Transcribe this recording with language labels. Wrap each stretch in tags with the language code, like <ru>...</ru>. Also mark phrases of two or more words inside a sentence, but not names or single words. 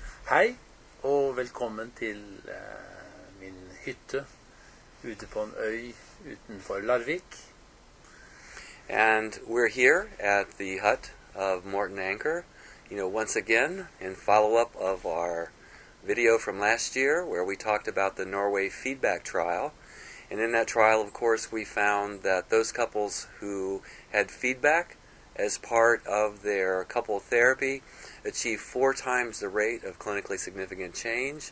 <no>Hei, og velkommen til min hytte ute på en øy utenfor Larvik.</no> <en>And we're here at the hut of Morten Anker, once again in follow-up of our video from last year where we talked about the Norway feedback trial. And in that trial, of course, we found that those couples who had feedback as part of their couple therapy achieved 4 times the rate of clinically significant change.</en>